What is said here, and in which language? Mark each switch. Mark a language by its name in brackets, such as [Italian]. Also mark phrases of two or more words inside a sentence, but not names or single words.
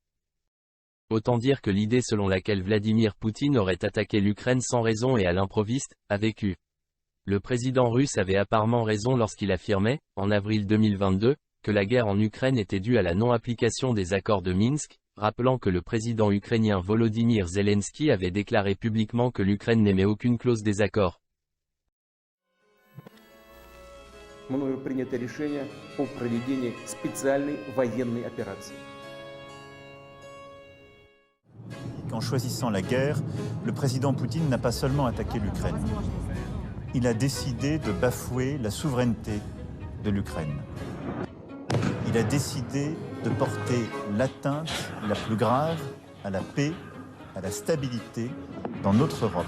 [French] Autant dire que l'idée selon laquelle Vladimir Poutine aurait attaqué l'Ukraine sans raison et à l'improviste, a vécu. Le président russe avait apparemment raison lorsqu'il affirmait, en avril 2022, que la guerre en Ukraine était due à la non-application des accords de Minsk, rappelant que le président ukrainien Volodymyr Zelensky avait déclaré publiquement que l'Ukraine n'aimait aucune clause des accords. [Russian] Мною принято решение о проведении специальной военной операции. [French] En choisissant la guerre, le président Poutine n'a pas seulement attaqué l'Ukraine. Il a décidé de bafouer la souveraineté de l'Ukraine. Il a décidé de porter l'atteinte la plus grave à la paix, à la stabilité dans notre Europe.